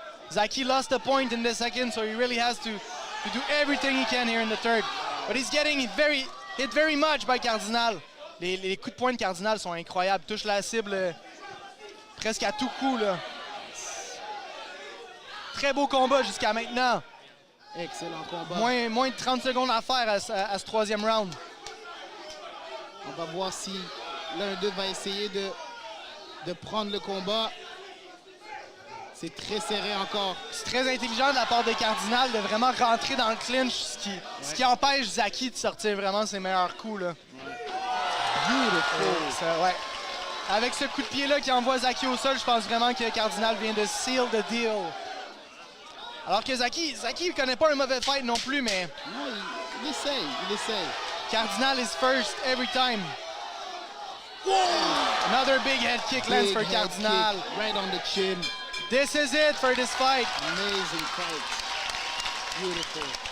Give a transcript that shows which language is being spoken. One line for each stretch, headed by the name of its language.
English: Zaki lost a point in the second, so he really has to do everything he can here in the third. But he's getting hit very much by Cardal.
French: Les coups de poing de Cardal sont incroyables. Touche la cible presque à tout coup, là. Très beau combat jusqu'à maintenant. Excellent combat. Moins de 30 secondes à faire à ce troisième round. On va voir si l'un d'eux va essayer de prendre le combat. C'est très serré encore. C'est très intelligent de la part de Cardal de vraiment rentrer dans le clinch, ce qui empêche Zaki de sortir vraiment ses meilleurs coups, là.
English: Beautiful.
French: Ouais. Avec ce coup de pied-là qui envoie Zaki au sol, je pense vraiment que Cardal vient de
English: seal the deal.
French: Alors que Zaki ne connaît pas un mauvais fight non plus, mais... Non, il essaye.
English: Cardal is first every time. Whoa! Another big head kick lands for Cardal. Right on the chin. This is it for this fight. Amazing fight. Beautiful.